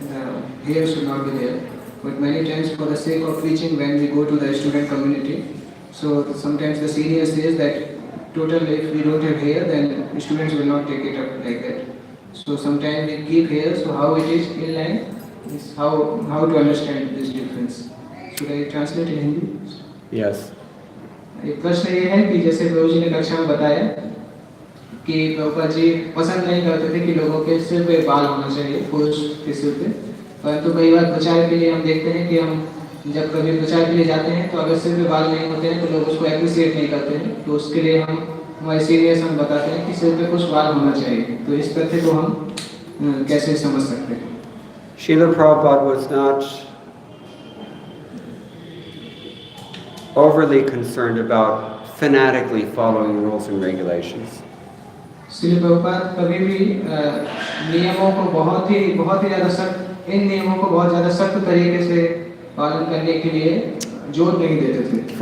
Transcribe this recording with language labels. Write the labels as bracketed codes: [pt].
[en] The hair should not be there. But many times for the sake of preaching when we go to the student community, so sometimes the senior says that totally if we don't have hair then students will not take it up like that. So sometimes we keep hair, so how it is in line is how to understand this difference. Should I translate in Hindi? Yes. [hi] एक प्रश्न ये है कि जैसे प्रभुजी ने कक्षा में बताया कि प्रभुपाद जी पसंद नहीं करते थे कि लोगों के सिर पे बाल होना चाहिए, पुरुष के सिर पे, परंतु कई बार प्रचार के लिए हम देखते हैं कि हम जब कभी प्रचार के लिए जाते हैं तो अगर सिर पे बाल नहीं होते हैं तो लोग उसको एप्रिशिएट नहीं करते हैं, तो उसके लिए हम हमारे सीनियर्स हम बताते हैं कि सिर पे कुछ बाल होना चाहिए। तो इस तथ्य को हम कैसे समझ सकते हैं? [en] Srila Prabhupada was not overly concerned about fanatically following rules and regulations. [hi] Srila Prabhupada कभी भी नियमों को बहुत ही ज़्यादा सख्त, इन नियमों को बहुत ज़्यादा सख्त तरीके से पालन करने के लिए जोर नहीं देते थे।